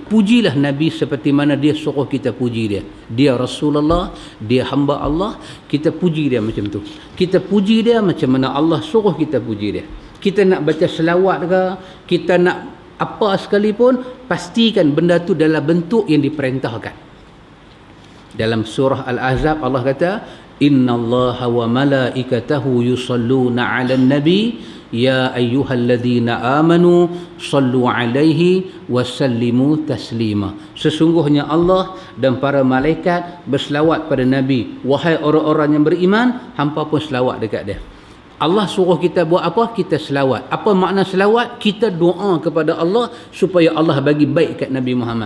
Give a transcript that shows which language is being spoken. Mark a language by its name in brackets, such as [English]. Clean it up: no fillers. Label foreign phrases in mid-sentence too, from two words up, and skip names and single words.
[Malay] Pujilah Nabi seperti mana dia suruh kita puji dia. Dia Rasulullah, dia hamba Allah, kita puji dia macam tu. Kita puji dia macam mana Allah suruh kita puji dia. Kita nak baca selawat ke, kita nak apa sekalipun, pastikan benda tu dalam bentuk yang diperintahkan. Dalam surah Al-Ahzab Allah kata, [Arabic] إن الله وملائكته يصلون على النبي يا أيها الذين آمنوا صلوا عليه وسلموا تسليما. [Malay] Sesungguhnya Allah dan para malaikat berselawat pada Nabi. Wahai orang-orang yang beriman, hampa pun selawat dekat dia. Allah suruh kita buat apa? Kita selawat. Apa makna selawat? Kita doa kepada Allah supaya Allah bagi baik kat Nabi Muhammad.